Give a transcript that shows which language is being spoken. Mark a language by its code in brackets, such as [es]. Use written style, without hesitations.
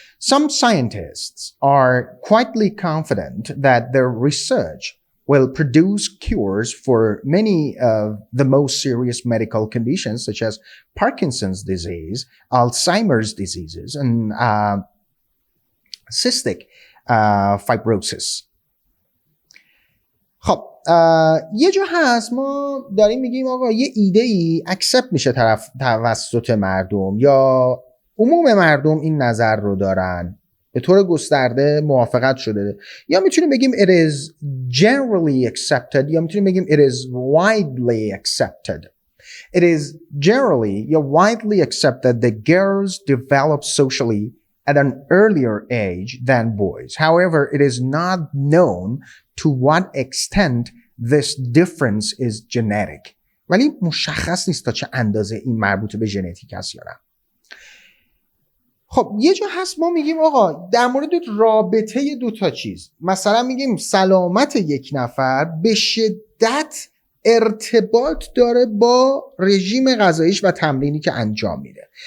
[en] Some scientists are quietly confident that their research will produce cures for many of the most serious medical conditions such as Parkinson's disease, Alzheimer's diseases, and cystic fibrosis. [fa] خب یه جا هست ما داریم میگیم آقا یه ایده ای اکسپت میشه توسط مردم یا عموم مردم این نظر رو دارن، به طور گسترده موافقت شده، یا میتونیم بگیم [en] it is generally accepted [fa] یا میتونیم بگیم [en] it is widely accepted. It is generally [fa] یا [en] widely accepted that girls develop socially at an earlier age than boys. However, it is not known to what extent this difference is genetic. [fa] ولی مشخص نیست تا چه اندازه این مربوط به ژنتیک است یا نه. خب یه جا هست ما میگیم آقا در مورد رابطه دو تا چیز، مثلا میگیم سلامت یک نفر به شدت ارتباط داره با رژیم غذاییش و تمرینی که انجام میده.